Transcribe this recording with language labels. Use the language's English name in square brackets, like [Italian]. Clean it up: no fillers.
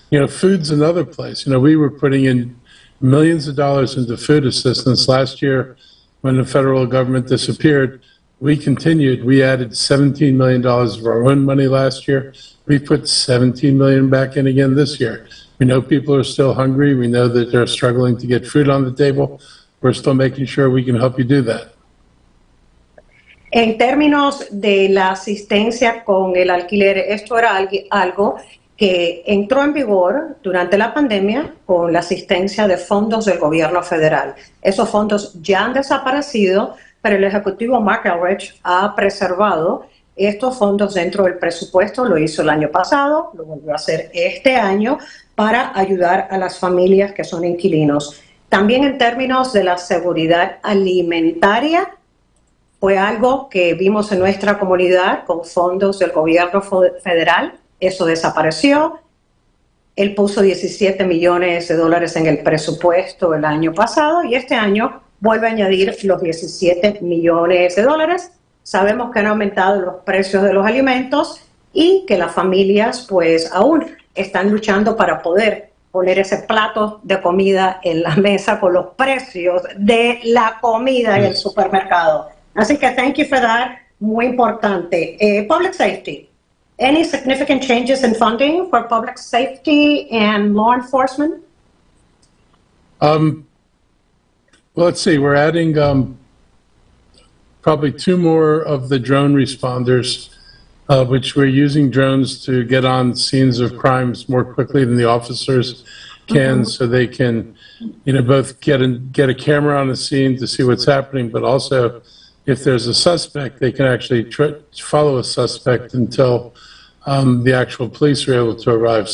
[English] Food's another place. We were putting in millions of dollars into food assistance last year when the federal government disappeared. We continued. We added $17 million of our own money last year. We put $17 million back in again this year. We know people are still hungry. We know that they're struggling to get food on the table. We're still making sure we can help you do that. [Spanish] En términos de la asistencia con el alquiler, esto era algo que entró en vigor durante la pandemia con la asistencia de fondos del gobierno federal. Esos fondos ya han desaparecido, pero el Ejecutivo Marck Elrich ha preservado estos fondos dentro del presupuesto. Lo hizo el año pasado, lo volvió a hacer este año para ayudar a las familias que son inquilinos. También en términos de la seguridad alimentaria, fue algo que vimos en nuestra comunidad con fondos del gobierno federal. Eso desapareció. Él puso $17 millones en el presupuesto el año pasado y este año vuelve a añadir los $17 millones. Sabemos que han aumentado los precios de los alimentos y que las familias pues aún están luchando para poder poner ese plato de comida en la mesa con los precios de la comida en el supermercado. Así que [English] thank you for that. [Spanish] Muy importante. [English] Public safety. Any significant changes in funding for public safety and law enforcement? Well, let's see. We're adding probably 2 more of the drone responders, which we're using drones to get on scenes of crimes more quickly than the officers can, so they can, both get a camera on the scene to see what's happening, but also if there's a suspect, they can actually follow a suspect until the actual police are able to arrive.